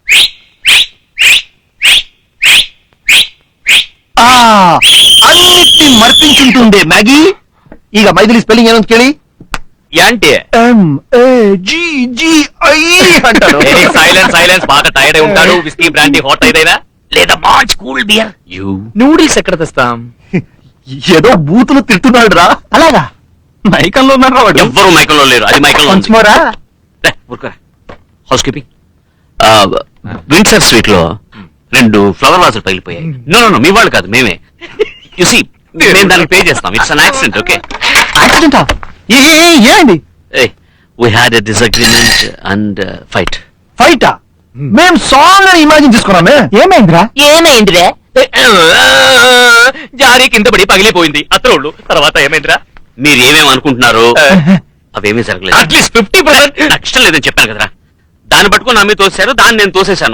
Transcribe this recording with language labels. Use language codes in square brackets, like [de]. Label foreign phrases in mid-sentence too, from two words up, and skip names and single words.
[te] అన్నిటి మర్పించుంటుందే మ్యాగీ. [kn] ಈಗ మైథిలి స్పెల్లింగ్ ಏನಂತ ಕೇಳಿ? [te] యాంటీ MAGGI అంటారు. [en] silence silence. [te] బాగా టైర్డ్ అయి ఉంటాడు. [en] whisky brandy hot [te] అయినా లేదా మంచి [en] cool beer. [te] నూడిల్స్ ఎక్కడ తెస్తాం? ఏదో బూతులు తిట్టున్నాడు రా. అలాగా? మైకంలో ఉన్నారా వాడు? ఎవ్వరు మైకంలో లేరు. అది మైకంలో ఉంది. కొంచెమోరా? [en] house keeping. [te] విండ్సర్ స్ట్రీట్ లో 2 ఫ్లవర్ వాజులు పగిలిపోయాయి. [en] no no, [te] మీ వాళ్ళు కాదు, మేమే. [en] you see, [te] మేము దానికి పే చేస్తాం. [en] it's an accident. okay, [te] యాక్సిడెంటా? ఏమైంది? [en] we had a disagreement and fight. [te] ఫైటా? మేం సాంగ్ అని ఇమాజిన్ చేసుకున్నామే. ఏమైందిరా? ఏమైందిరే? జారీ కింద పడి పగిలిపోయింది అత్రోళ్ళు. తర్వాత ఏమైందిరా? మీరు ఏమేమి అనుకుంటున్నారు? అవేమీ జరగలేదు. అట్లీస్ట్ 50% నాకు ఇష్టం లేదని చెప్పాను కదరా. దాన్ని పట్టుకుని నా మీద తోసారు, దాన్ని నేను తోసేశాను.